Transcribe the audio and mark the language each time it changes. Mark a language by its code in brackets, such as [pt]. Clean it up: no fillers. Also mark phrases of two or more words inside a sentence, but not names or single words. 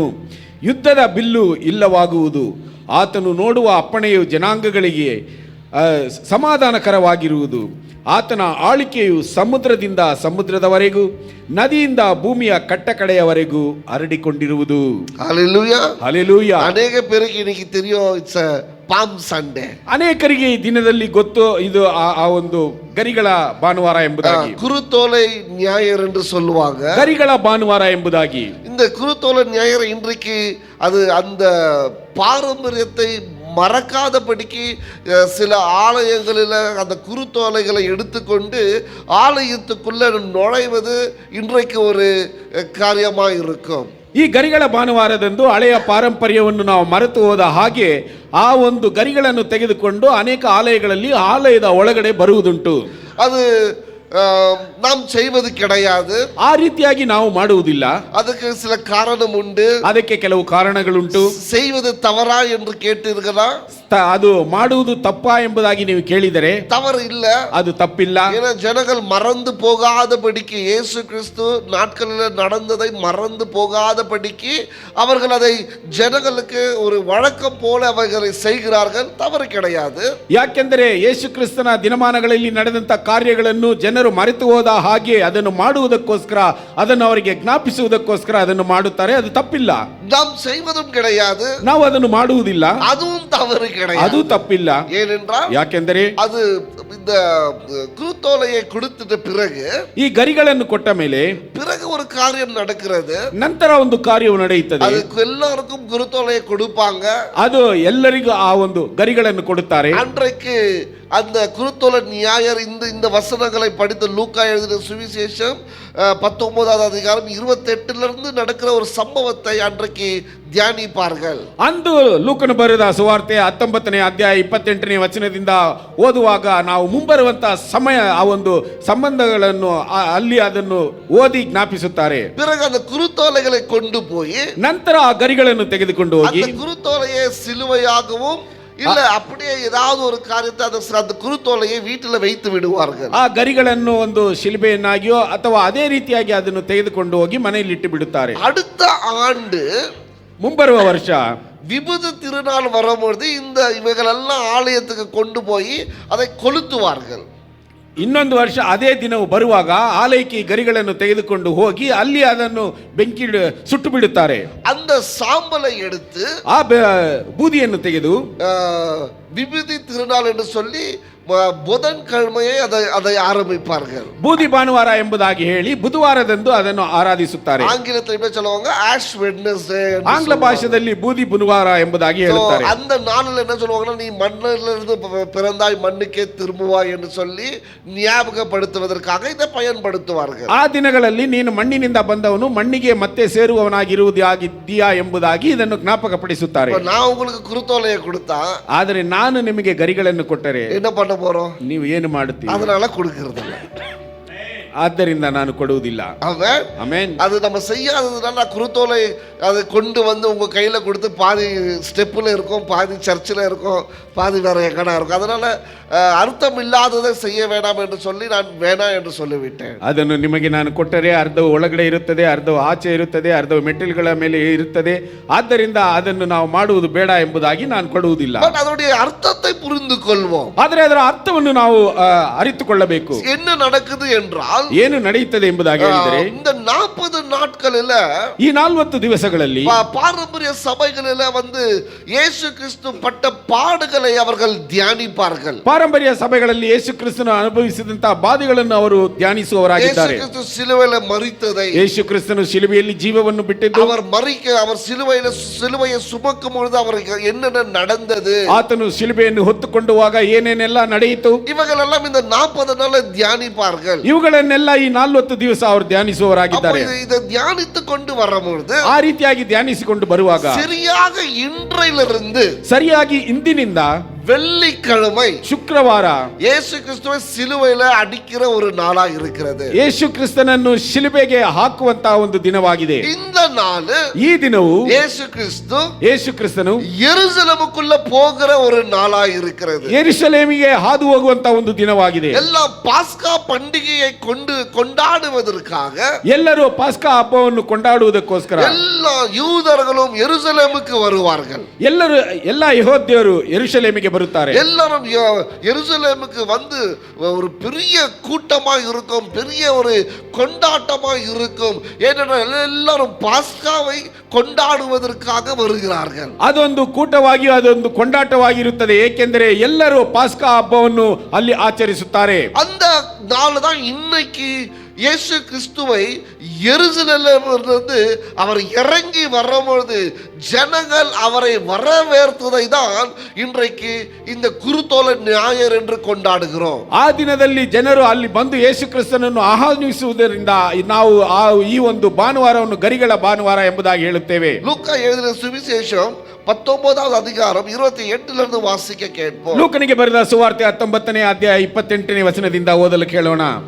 [kn] ಯುದ್ಧದ ಬಿಲ್ಲು ಇಲ್ಲವಾಗುವುದು. ಆತನು ನೋಡುವ ಅಪ್ಪಣೆಯು ಜನಾಂಗಗಳಿಗೆ ಸಮಾಧಾನಕರವಾಗಿರುವುದು. ಆತನ ಆಳಿಕೆಯು ಸಮುದ್ರದಿಂದ ಸಮುದ್ರದವರೆಗೂ, ನದಿಯಿಂದ ಭೂಮಿಯ ಕಟ್ಟಕಡೆಯವರೆಗೂ ಹರಡಿಕೊಂಡಿರುವುದು. ಹಲ್ಲೆಲೂಯಾ, ಹಲ್ಲೆಲೂಯಾ. [ta] ಅನೇಕ பேருக்கு இன்னைக்கு தெரியும் [en] it's Palm Sunday. [kn] ಅನೇಕರಿಗೆ ಈ ದಿನದಲ್ಲಿ ಗೊತ್ತು ಇದು ಆ ಒಂದು ಗರಿಗಳ ಭಾನುವಾರ ಎಂಬುದಾಗಿ. [ta] குருத்தோலை ஞாயிறு என்று சொல்லுவாங்க. [kn] ಗರಿಗಳ ಭಾನುವಾರ ಎಂಬುದಾಗಿ. [ta] இந்த குருத்தோலை ஞாயிறு இன்றைக்கு அது அந்த பாரம்பரியத்தை மறக்காதபடிக்கு சில ஆலயங்களில் அந்த குருத்தோலைகளை எடுத்துக்கொண்டு ஆலயத்துக்குள்ள நுழைவது இன்றைக்கு ஒரு காரியமாக இருக்கும். [kn] ಈ ಗರಿಗಳ ಭಾನುವಾರದಂದು ಹಳೆಯ ಪಾರಂಪರ್ಯವನ್ನು ನಾವು ಮರೆತು ಹೋದ ಹಾಗೆ ಆ ಒಂದು ಗರಿಗಳನ್ನು ತೆಗೆದುಕೊಂಡು ಅನೇಕ ಆಲಯಗಳಲ್ಲಿ ಆಲಯದ ಒಳಗಡೆ ಬರುವುದುಂಟು. [ta] ಅದು நாம் செய்வது கிடையாது. [kn] ಆ ರೀತಿಯಾಗಿ ನಾವು ಮಾಡುವುದಿಲ್ಲ. [ta] ಅದಕ್ಕೆ சில காரணம் உண்டு. [kn] ಅದಕ್ಕೆ ಕೆಲವು ಕಾರಣಗಳುಂಟು. [ta] செய்வது தவறா என்று கேட்டீர்களா? [kn] ಅದು ಮಾಡುವುದು ತಪ್ಪಾ ಎಂಬುದಾಗಿ ನೀವು ಕೇಳಿದರೆ [ta] தவறு இல்ல, [kn] ಅದು ತಪ್ಪಿಲ್ಲ. [ta] ஏன்னா ஜனங்கள் மறந்து போகாதபடிக்கு, இயேசு கிறிஸ்து நாட்களில் நடந்ததை மறந்து போகாதபடிக்கு அவர்கள் அதை ஜனங்களுக்கு ஒரு வழக்கம் போல அவர்களை செய்கிறார்கள். தவறு கிடையாது. [kn] ಯಾಕೆಂದರೆ ಯೇಸು ಕ್ರಿಸ್ತನ ದಿನಮಾನಗಳಲ್ಲಿ ನಡೆದಂತ ಕಾರ್ಯಗಳನ್ನು ಜನರು ಮರೆತು ಹೋದ ಹಾಗೆ ಅದನ್ನು ಮಾಡುವುದಕ್ಕೋಸ್ಕರ, ಅದನ್ನು ಅವರಿಗೆ ಜ್ಞಾಪಿಸುವುದಕ್ಕೋಸ್ಕರ ಅದನ್ನು ಮಾಡುತ್ತಾರೆ. ಅದು ತಪ್ಪಿಲ್ಲ. [ta] நாம் செய்வதும் கிடையாது, [kn] ನಾವು ಅದನ್ನು ಮಾಡುವುದಿಲ್ಲ. [ta] அதுவும் தவறு கிடையாது, [kn] ಅದು ತಪ್ಪಿಲ್ಲ. [ta] ஏனென்றால் [kn] ಯಾಕೆಂದರೆ [ta] அது இந்த குருத்தோலையை கொடுத்த பிறகு, [kn] ಈ ಗರಿಗಳನ್ನು ಕೊಟ್ಟ ಮೇಲೆ [ta] பிறகு ஒரு காரியம் நடக்கிறது. [kn] ನಂತರ ಒಂದು ಕಾರ್ಯವು ನಡೆಯುತ್ತದೆ. [ta] அதுக்கு எல்லாருக்கும் குருத்தோலையை கொடுப்பாங்க. [kn] ಅದು ಎಲ್ಲರಿಗೂ ಆ ಒಂದು ಗರಿಗಳನ್ನು ಕೊಡುತ್ತಾರೆ. [ta] அன்றைக்கு அந்த குருத்தோலை ஞாயிறு இந்த வசனங்களை படித்த லூக்கா எழுதின சுவிசேஷம் 19வது அதிகாரம் 28 நடக்கிற ஒரு சம்பவத்தை அன்றைக்கு தியானிப்பார்கள். [kn] ಅಂದು ಲೂಕನು ಬರೆದ ಸುವಾರ್ತೆ 19ನೇ ಅಧ್ಯಾಯ 28ನೇ ವಚನದಿಂದ ಓದುವಾಗ ನಾವು ಮುಂಬರುವಂತ ಸಮಯ ಆ ಒಂದು ಸಂಬಂಧಗಳನ್ನು ಅಲ್ಲಿ ಅದನ್ನು ಓದಿ ಜ್ಞಾಪಿಸುತ್ತಾರೆ. [ta] பிறகு அந்த குருத்தோலைகளை கொண்டு போய் [kn] ನಂತರ ಆ ಗರಿಗಳನ್ನು ತೆಗೆದುಕೊಂಡು ಹೋಗಿ [ta] அந்த குருத்தோலையை சிலுவையாகவும் இல்ல அப்படியே ஏதாவது ஒரு காரியத்தை அந்த குருத்தோலையை வீட்டில் வைத்து விடுவார்கள். [kn] ಆ ಗರಿಗಳನ್ನು ಒಂದು ಶಿಲ್ಬೆಯನ್ನಾಗಿಯೋ ಅಥವಾ ಅದೇ ರೀತಿಯಾಗಿ ಅದನ್ನು ತೆಗೆದುಕೊಂಡು ಹೋಗಿ ಮನೆಯಲ್ಲಿ ಇಟ್ಟು ಬಿಡುತ್ತಾರೆ. [ta] அடுத்த ஆண்டு, [kn] ಮುಂಬರುವ ವರ್ಷ [ta] விபூதி திருநாள் வரும்போது இவைகளெல்லாம் ஆலயத்துக்கு கொண்டு போய் அதை கொளுத்துவார்கள். [kn] ಇನ್ನೊಂದು ವರ್ಷ ಅದೇ ದಿನವು ಬರುವಾಗ ಆಲಯಕ್ಕೆ ಗರಿಗಳನ್ನು ತೆಗೆದುಕೊಂಡು ಹೋಗಿ ಅಲ್ಲಿ ಅದನ್ನು ಬೆಂಕಿ ಸುಟ್ಟು ಬಿಡುತ್ತಾರೆ. [ta] அந்த அந்த சாம்பலை எடுத்து [kn] ಆ ಬೂದಿಯನ್ನು ತೆಗೆದು [ta] விபூதி திருநாள் என்று சொல்லி புதன்கிழமையே அதை ஆரம்பிப்பார்கள். [kn] ಬೂದಿ ಭಾನುವಾರ ಎಂಬುದಾಗಿ ಹೇಳಿ ಬುಧವಾರದಂದು ಅದನ್ನು ಆರಾಧಿಸುತ್ತಾರೆ. [ta] ஆங்கிலத்தில் சொல்லுவாங்க ஆஷ் வெட்னஸ்டே. [kn] ಆಂಗ್ಲ ಭಾಷೆಯಲ್ಲಿ ಬೂದಿ ಬುಧವಾರ ಎಂಬುದಾಗಿ ಹೇಳುತ್ತಾರೆ. [ta] அந்த நாளில் என்ன சொல்லுவாங்கன்னா, நீ மண்ணிலிருந்து பிறந்தாய் மண்ணுக்கே திரும்புவாய் என்று சொல்லி ஞாபகப்படுத்துவதற்காக இதை பயன்படுத்துவார்கள். [kn] ಆ ದಿನಗಳಲ್ಲಿ ನೀನು ಮಣ್ಣಿನಿಂದ ಬಂದವನು ಮಣ್ಣಿಗೆ ಮತ್ತೆ ಸೇರುವವನಾಗಿರುವುದಾಗಿದ್ದೀಯಾ ಎಂಬುದಾಗಿ ಇದನ್ನು ಜ್ಞಾಪಕಪಡಿಸುತ್ತಾರೆ. [ta] நான் உங்களுக்கு குருத்தோலையை கொடுத்தா, [kn] ಆದರೆ ನಾನು ನಿಮಗೆ ಗರಿಗಳನ್ನು ಕೊಟ್ಟರೆ [ta] என்ன பண்ண போறோம்? [kn] ನೀವು ಏನು ಮಾಡುತ್ತೀರಿ? [ta] அதனால கொடுக்கறதில்ல. [kn] ಆದ್ದರಿಂದ ನಾನು ಕೊಡುವುದಿಲ್ಲ. ಆಮೆನ್. [ta] அது நம்ம செய்யாததுனால குருத்தோலை அதை கொண்டு வந்து உங்க கையில கொடுத்து பாதி ஸ்டெப்ல இருக்கும், பாதி சர்ச்சில் இருக்கும், பாதி வேற எங்கடா இருக்கும். அதனால அர்த்தம் இல்லாததை செய்ய வேண்டாம் என்று சொல்லி நான் வேணாம் என்று சொல்லிவிட்டேன். [kn] ಅದನ್ನು ನಿಮಗೆ ನಾನು ಕೊಟ್ಟರೆ ಅರ್ಧವು ಒಳಗಡೆ ಇರುತ್ತದೆ, ಅರ್ಧವು ಆಚೆ ಇರುತ್ತದೆ, ಅರ್ಧವು ಮೆಟ್ಟಿಲುಗಳ ಮೇಲೆ ಇರುತ್ತದೆ. ಆದ್ದರಿಂದ ಅದನ್ನು ನಾವು ಮಾಡುವುದು ಬೇಡ ಎಂಬುದಾಗಿ ನಾನು ಕೊಡುವುದಿಲ್ಲ. [ta] பட் அதோடைய அர்த்தத்தை புரிந்து கொள்வோம். [kn] ಆದರೆ ಅದರ ಅರ್ಥವನ್ನು ನಾವು ಅರಿತುಕೊಳ್ಳಬೇಕು. [ta] என்ன நடக்குது என்றால், [kn] ಏನು ನಡೆಯುತ್ತದೆ ಎಂಬುದಾಗಿ ಹೇಳಿದರೆ, [ta] இந்த 40 நாட்களில் [kn] ಈ 40 ದಿವಸಗಳಲ್ಲಿ [ta] பாரம்பரிய சபைகளில் வந்து இயேசு கிறிஸ்து பட்ட பாடுகளை அவர்கள் தியானிப்பார்கள். [kn] ಪಾರಂಪರ್ಯ ಸಭೆಗಳಲ್ಲಿ ಯೇಸು ಕ್ರಿಸ್ತನು ಅನುಭವಿಸಿದಂತಹ ಬಾಧೆಗಳನ್ನು ಅವರು ಧ್ಯಾನಿಸುವವರಾಗಿದ್ದಾರೆ. ಯೇಸು ಕ್ರಿಸ್ತು ಶಿಲುಬೆಯಲ್ಲಿ ಮರಿತದೆ. ಯೇಸು ಕ್ರಿಸ್ತನು ಶಿಲುಬೆಯಲ್ಲಿ ಜೀವವನ್ನು ಬಿಟ್ಟಿದ್ದು, [ta] அவர் சிலுவையை சுமக்கும் பொழுது அவருக்கு என்னென்ன நடந்தது, [kn] ಆತನು ಶಿಲುಬೆಯನ್ನು ಹೊತ್ತುಕೊಂಡುವಾಗ ಏನೇನೆಲ್ಲ ನಡೆಯಿತು, [ta] ಇವೆಲ್ಲெல்லாம் இந்த 40 நாள் தியானிப்பார்கள். [kn] ಇವುಗಳನ್ನೆಲ್ಲ ಈ 40 ದಿವಸ ಅವರು ಧ್ಯಾನಿಸುವವರಾಗಿದ್ದಾರೆ. [ta] இதை தியானித்து கொண்டு வரும்போது, [kn] ಆ ರೀತಿಯಾಗಿ ಧ್ಯಾನಿಸಿಕೊಂಡು ಬರುವಾಗ [ta] சரியாக இன்றையிலிருந்து, [kn] ಸರಿಯಾಗಿ ಇಂದಿನಿಂದ [ta] வெள்ளிக்கிழமை, [kn] ಶುಕ್ರವಾರ [ta] இயேசு கிறிஸ்துவை சிலுவையில அடிக்கிற ஒரு நாளா இருக்கிறது. [kn] ಯೇಸು ಕ್ರಿಸ್ತನನ್ನು ಶಿಲುಬೆಗೆ ಹಾಕುವಂತಹ ಒಂದು ದಿನವಾಗಿದೆ. [ta] இந்த நாள், [kn] ಈ ದಿನವು ಯೇಸು ಕ್ರಿಸ್ತನು [ta] ಯೆರೂಸಲೇಮುக்குள்ள போகிற ஒரு நாளா இருக்கிறது. [kn] ಯೆರೂಸಲೇಮಿಗೆ ಹಾದು ಹೋಗುವಂತಹ ಒಂದು ದಿನವಾಗಿದೆ. [ta] எல்லா பாஸ்கா பண்டிகையை கொண்டாடுவதற்காக [kn] ಎಲ್ಲರೂ ಪಾಸ್ಕಾ ಹಬ್ಬವನ್ನು ಕೊಂಡಾಡುವುದಕ್ಕೋಸ್ಕರ [ta] எல்லா யூதர்களும் எருசலேமுக்கு வருவார்கள். ಎಲ್ಲ ಯೆಹೂದ್ಯರು ಯೆರೂಸಲೇಮಿಗೆ ಬರುತ್ತಾರೆ. எல்லாரும் எருசலேமுக்கு வந்து ஒரு பெரிய கூட்டமா இருக்கும், பெரிய ஒரு கொண்டாட்டமா இருக்கும். ஏனென்றால் எல்லாரும் பாஸ்காவை கொண்டாடுவதற்காக வருகிறார்கள். [kn] ಅದೊಂದು ಕೂಟವಾಗಿ ಅದೊಂದು ಕೊಂಡಾಟವಾಗಿರುತ್ತದೆ. ಏಕೆಂದರೆ ಎಲ್ಲರೂ ಪಾಸ್ಕಾ ಹಬ್ಬವನ್ನು ಅಲ್ಲಿ ಆಚರಿಸುತ್ತಾರೆ. [ta] அந்த நாள் தான் இன்னைக்கு இயேசு கிறிஸ்துவை எருசலேமிலிருந்து அவர் இறங்கி வரும்பொழுது ஜனங்கள் அவரை வரவேற்பதை தான் இன்றைக்கு இந்த குருத்தோலை ஞாயிறு என்று கொண்டாடுகிறோம். [kn] ಆ ದಿನದಲ್ಲಿ ಜನರು ಅಲ್ಲಿ ಬಂದು ಯೇಸು ಕ್ರಿಸ್ತನನ್ನು ಆಹ್ವಾನಿಸುವುದರಿಂದ ನಾವು ಈ ಒಂದು ಭಾನುವಾರವನ್ನು ಗರಿಗಳ ಭಾನುವಾರ ಎಂಬುದಾಗಿ ಹೇಳುತ್ತೇವೆ. [ta] லூக்கா எழுதின சுவிசேஷம் 19வது அதிகாரம் 28 வாசிக்க கேட்போம். [kn] ಲೂಕನಿಗೆ ಬರೆದ ಸುವಾರ್ತೆ 19ನೇ ಅಧ್ಯಾಯ 28ನೇ ವಚನದಿಂದ ಓದಲು ಕೇಳೋಣ.